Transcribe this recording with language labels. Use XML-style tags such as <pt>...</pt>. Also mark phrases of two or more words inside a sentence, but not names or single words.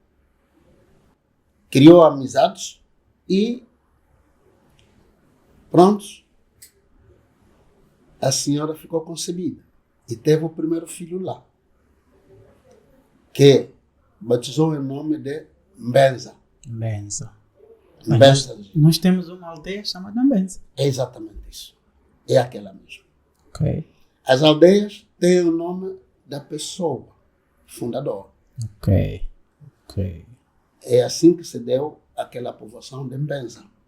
<pt>Criou amizades e prontos. A senhora ficou concebida e teve o primeiro filho lá, que batizou em nome de Mbenza. Benza. Mbenza. Nós temos uma aldeia chamada Benza. É exatamente isso. É aquela mesmo. Ok. As aldeias têm o nome da pessoa fundadora. Ok. Ok. É assim que se deu aquela povoação de Mbenza.</pt>